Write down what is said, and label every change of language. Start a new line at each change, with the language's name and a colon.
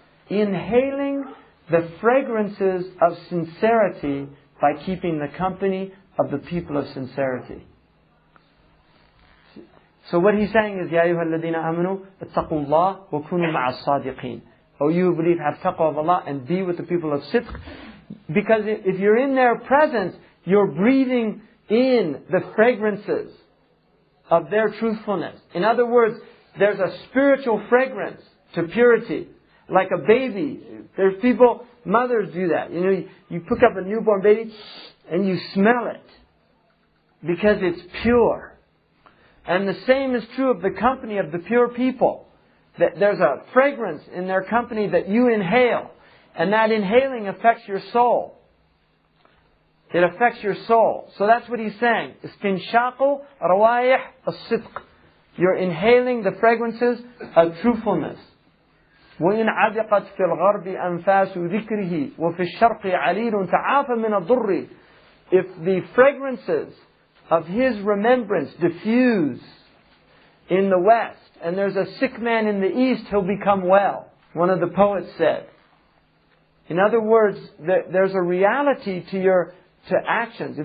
English: Inhaling the fragrances of sincerity by keeping the company of the people of sincerity. So what he's saying is,
Arabic: يا أيها الذين آمنوا اتقوا الله وكونوا مع الصادقين.
English: Oh, you who believe, have taqwa of Allah and be with the people of sidq. Because if you're in their presence, you're breathing in the fragrances of their truthfulness. In other words, there's a spiritual fragrance to purity. Like a baby. There's people, mothers do that. You pick up a newborn baby and you smell it. Because it's pure. And the same is true of the company of the pure people. That there's a fragrance in their company that you inhale. And that inhaling affects your soul. It affects your soul. So that's what he's saying.
Arabic: Istinshaqu rawayih as-sidq.
English: You're inhaling the fragrances of truthfulness.
Arabic: وإن عدقت في الغرب أنفاس ذكره وفي الشرق عليل تعافى من الضر.
English: If the fragrances of his remembrance diffuse in the west, and there's a sick man in the east, he'll become well. One of the poets said. In other words, there's a reality to actions.